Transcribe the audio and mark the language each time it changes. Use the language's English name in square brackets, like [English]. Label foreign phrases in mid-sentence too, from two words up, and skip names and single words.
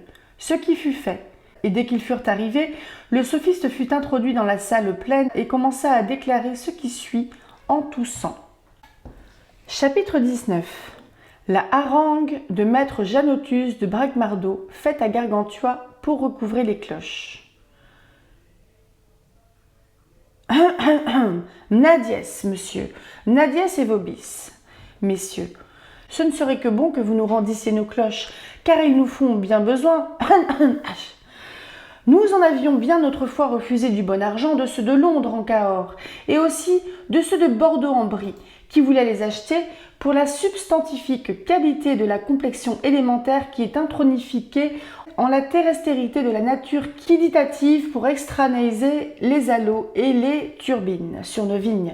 [French] Ce qui fut fait, et dès qu'ils furent arrivés, le sophiste fut introduit dans la salle pleine et commença à déclarer ce qui suit en toussant. Chapitre 19. La harangue de maître Janotus de Bragmardo faite à Gargantua pour recouvrer les cloches. [Latin] Nadies, monsieur, nadies et vobis. [French] Messieurs, ce ne serait que bon que vous nous rendissiez nos cloches, car ils nous font bien besoin. Nous en avions bien autrefois refusé du bon argent de ceux de Londres en Cahors, et aussi de ceux de Bordeaux en Brie, qui voulaient les acheter pour la substantifique qualité de la complexion élémentaire qui est intronifiée en la terrestrité de la nature quiditative pour extranéiser les aloes et les turbines sur nos vignes.